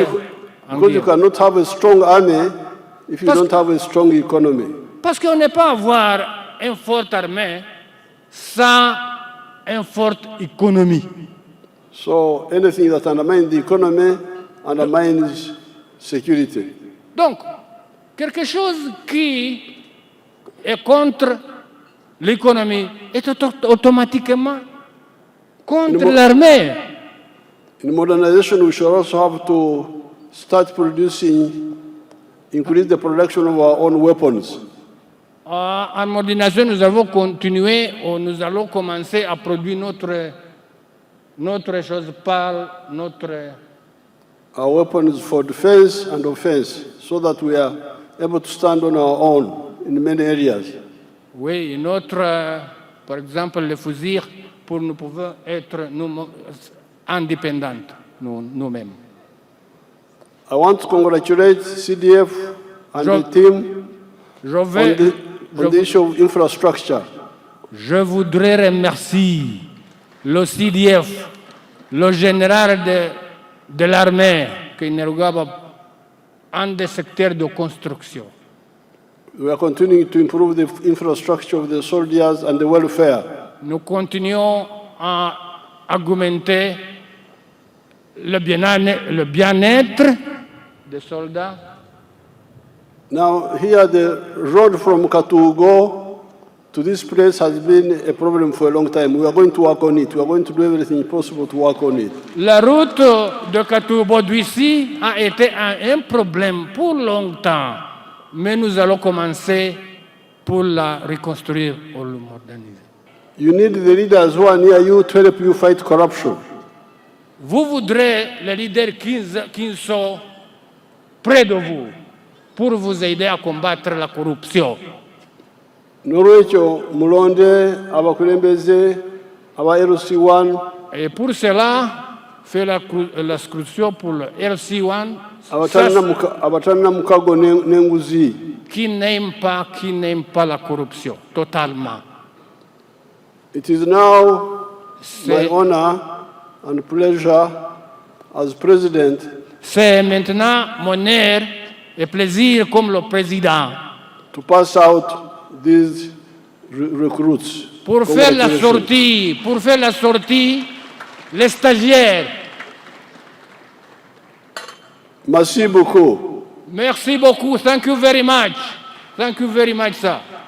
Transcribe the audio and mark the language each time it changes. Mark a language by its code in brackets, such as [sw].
[en] you, because you cannot have a strong army if you don't have a strong economy. [fr] Parce qu'on ne peut pas avoir une forte armée sans une forte économie. [en] So anything that undermines the economy undermines security. [fr] Donc, quelque chose qui est contre l'économie est automatiquement contre l'armée. [en] In modernization, we should also have to start increase the production of our own weapons. [fr] En modernisation, nous allons continuer, nous allons commencer à produire notre chose par [en] Our weapons for defense and offense, so that we are able to stand on our own in many areas. [fr] Oui, par exemple, les fusils pour nous pouvoir être indépendants nous-mêmes. [en] I want to congratulate CDF and the team on the issue of infrastructure. [fr] Je voudrais remercier le CDF, le général de l'armée qui nous regarde en des secteurs de construction. [en] We are continuing to improve the infrastructure of the soldiers and the welfare. [fr] Nous continuons à augmenter le bien-être des soldats. [en] Now, here the road from Katugo to this place has been a problem for a long time. We are going to work on it. We are going to do everything possible to work on it. [fr] La route de Katubo d'ici a été un problème pour longtemps, mais nous allons commencer pour la reconstruire ou la moderniser. [en] You need the leaders who are near you to help you fight corruption. [fr] Vous voudrez les leaders qui sont près de vous pour vous aider à combattre la corruption. [lg] Norwecho mulonde abakulembeze aba LC1 [fr] Et pour cela, fait l'inscription pour le LC1 [lg] abatalina mukago n'enguzi. [fr] qui n'aime pas la corruption, totalement. [en] It is now my honor and pleasure as president [fr] C'est maintenant mon honneur et plaisir comme le président [en] to pass out these recruits. [fr] pour faire la sortie, les stagiaires. Merci beaucoup. Merci beaucoup. [en] Thank you very much. Thank you very much, sir.